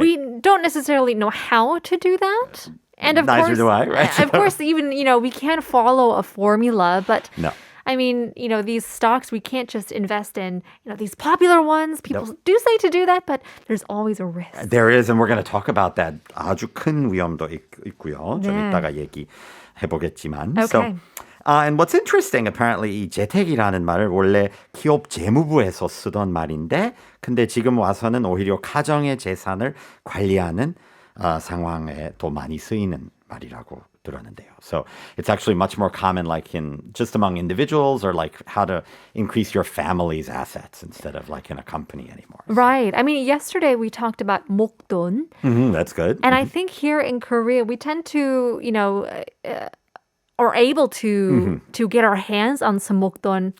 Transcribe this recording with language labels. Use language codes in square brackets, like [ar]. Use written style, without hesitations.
[en] We don't necessarily know how to do that. And of Neither course, do I, right? Of course, even, we can't follow a formula, but No. I mean, these stocks, we can't just invest in, these popular ones. People do say to do that, but there's always a risk. There is, and we're going to talk about that. [ko] 아주 큰 위험도 있고요. 좀 네. 이따가 얘기해보겠지만. [en] Okay. And what's interesting, apparently [ko] 이 재테크라는 말을 원래 기업 재무부에서 쓰던 말인데, 근데 지금 와서는 오히려 가정의 재산을 관리하는 상황에 더 많이 쓰이는 말이라고 들었는데요. [en] So it's actually much more common like in just among individuals or like how to increase your family's assets instead of like in a company anymore. Right. I mean, yesterday we talked about 목돈. That's good. And I think here in Korea, we tend to, are able to get our hands on some 목돈